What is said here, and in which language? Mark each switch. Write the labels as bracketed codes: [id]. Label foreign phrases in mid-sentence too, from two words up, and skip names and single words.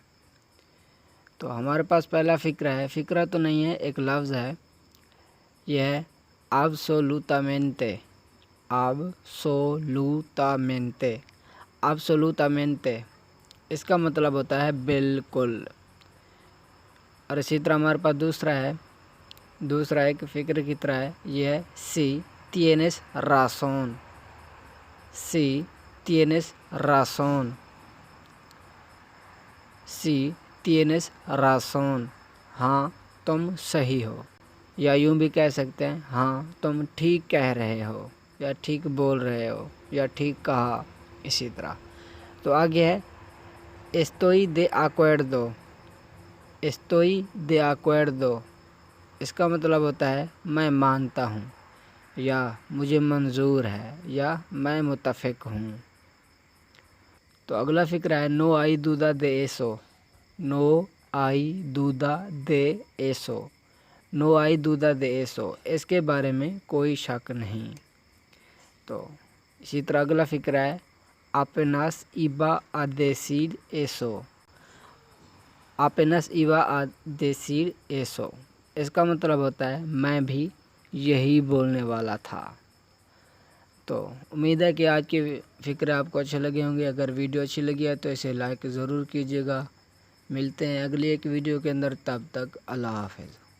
[ur] تو ہمارے پاس پہلا فقرہ ہے، فقرہ تو نہیں ہے، ایک لفظ ہے، یہ ہے absolutamente۔ absolutamente اس کا مطلب ہوتا ہے بالکل۔ اور اسی طرح ہمارے پاس دوسرا ایک فقرے کی طرح ہے، یہ ہے [es] si tienes razón۔ si tienes razón، si tienes razón، [ur] ہاں تم صحیح ہو، یا یوں بھی کہہ سکتے ہیں ہاں تم ٹھیک کہہ رہے ہو، یا ٹھیک بول رہے ہو، یا ٹھیک کہا۔ اسی طرح تو آگے ہے [es] estoy de acuerdo۔ estoy de acuerdo [ur] اس کا مطلب ہوتا ہے میں مانتا ہوں، یا مجھے منظور ہے، یا میں متفق ہوں۔ تو اگلا فقرہ ہے [es] no hay duda de eso۔ no hay duda de eso۔ no hay duda de eso [ur] اس کے بارے میں کوئی شک نہیں۔ تو اسی طرح اگلا فقرہ ہے [es] apenas iba a decir eso۔ apenas iba a decir eso [ur] اس کا مطلب ہوتا ہے میں بھی یہی بولنے والا تھا۔ تو امید ہے کہ آج کے فقرے آپ کو اچھے لگے ہوں گے۔ اگر ویڈیو اچھی لگی ہے تو اسے لائک ضرور کیجیے گا۔ ملتے ہیں اگلی ایک ویڈیو کے اندر، تب تک اللہ حافظ۔